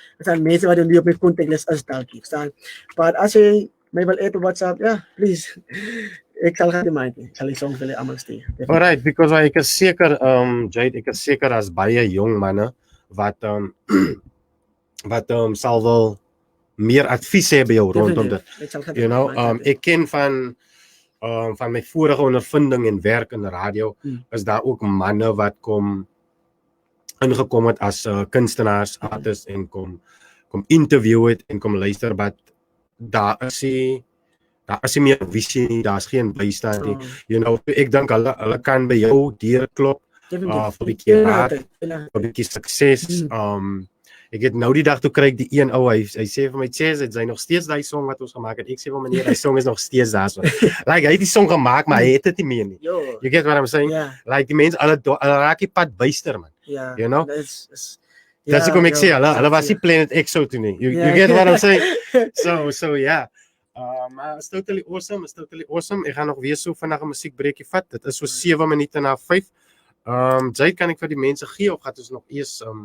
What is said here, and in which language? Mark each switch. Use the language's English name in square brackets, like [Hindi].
[Afrikaans] Dit zijn mense wat nie op my contactlist is dalk, verstaan? Maar as jy my wil add op WhatsApp, ja, please. Ek sal gaan die mind, ek sal die songs vir julle almal stuur. Alright, because ek is seker Jade, ek is seker as baie jong manne wat sal wel meer advies hê by jou rondom dit. You know, ek ken van my vorige ondervinding en werk in radio is daar ook manne wat ingekom het as kunstenaars, artists en kom interview het en kom luister, maar daar is nie meer visie nie, daar is geen bystand nie. You know, ek dink hulle kan by jou deur klop vir 'n bietjie raad, vir 'n bietjie sukses. Ek het nou die dag toe kry ek die een ou, hy sê vir my, Chess, het hy nog steeds daai song wat ons gemaak het. Ek sê vir meneer, die song is nog steeds daar so. Like hy het die song gemaak, maar hy het dit nie meer nie. [English] You get what I'm saying? [Afrikaans] Like die mense hulle raak die pad byster man. [English] You know? [Afrikaans] That's hoekom ek sê hulle was nie Planet X so toe nie. [English] You get what I'm saying? So yeah. It's totally awesome. [Afrikaans] Ek gaan nog weer so vinnig 'n musiekbreekie vat. Dit is so 7 minute na 5. Jay, kan ek vir die mense gee of gaan ons nog eers